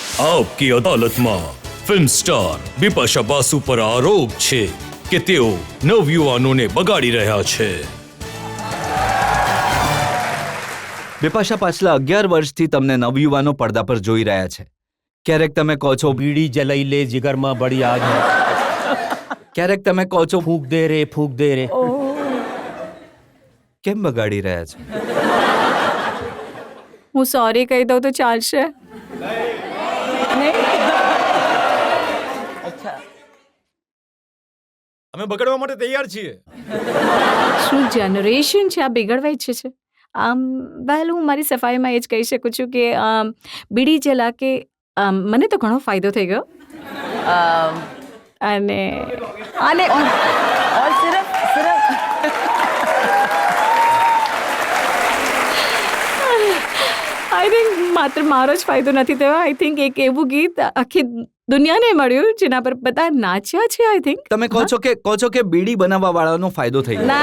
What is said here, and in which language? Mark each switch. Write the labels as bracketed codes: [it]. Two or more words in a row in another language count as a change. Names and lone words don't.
[gu] આપકી અદાલતમાં ફિલ્મ સ્ટાર બિપાશા બાસુ પર આરોપ છે કે તેઓ નવયુવાનોને બગાડી રહ્યા છે. બિપાશા પાછલા 11 વર્ષથી તમને નવયુવાનો પડદા પર જોઈ રહ્યા છે. ક્યારેક તમે કહો છો [hi] बीड़ी जलाई ले जिगर में बड़ी आग है, [gu] ક્યારેક તમે કહો છો [hi] फूक दे रे [gu] કેમ બગાડી રહ્યા છે? હું સોરી કહી દઉં તો ચાલશે? અમે બગાડવા માટે તૈયાર છીએ. શું જનરેશન છે આ બિગડવા ઈચ્છે છે? વેલ હું મારી સફાઈમાં એ જ કહી શકું છું કે [hi] बीड़ी जला के [gu] મને તો ઘણો ફાયદો થઈ ગયો. અને અને [hi] और सिर्फ [en] I think [gu] માત્ર મારો જ ફાયદો નથી થયો. [en] I think [gu] એક એવું ગીત આખી દુનિયાને મળ્યું જેના પર બધા નાચ્યા છે. [en] I think [gu] તમે કહો છો કે બીડી બનાવવા વાળાનો ફાયદો થઈ ગયો.